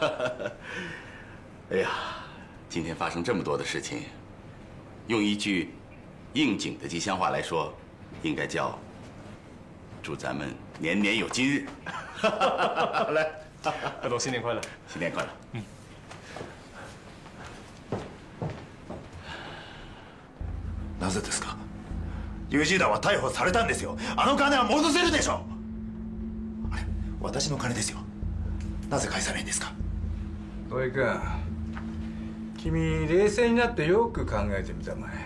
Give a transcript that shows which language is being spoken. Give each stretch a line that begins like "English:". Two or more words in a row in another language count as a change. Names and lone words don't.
Chinese: 哎呀，今天发生这么多的事情，用一句应景的吉祥话来说，应该叫祝咱们年年有今日。来，贺董新年快乐！新年快乐！
Japanese: なぜですか？ユージーダは逮捕されたんですよ。あの金は戻せるでしょ。あれ、私の金ですよ。なぜ返さないんですか？土井君、君冷静になってよく考えてみたまえ。